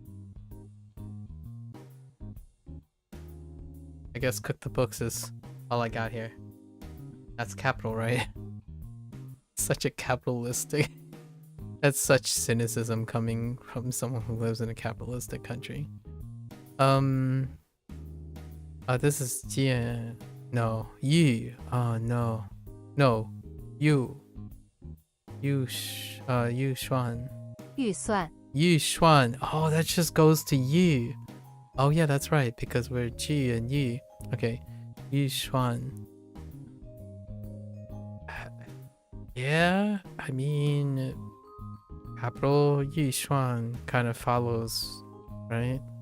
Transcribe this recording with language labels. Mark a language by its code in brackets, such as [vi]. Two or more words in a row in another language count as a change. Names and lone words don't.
[en] I guess cook the books is all I got here. That's capital, right? Such a capitalistic. That's such cynicism coming from someone who lives in a capitalistic country. This is Jian. No, Yu. Oh no, no, Yu. Yu Xuan. [zh] 预算 [en] Yu Xuan. Oh, that just goes to Yu. Oh yeah, that's right, because we're Ji and Yu. Okay, Yu Xuan. Yeah, I mean, capital Yu Xuan kind of follows, right?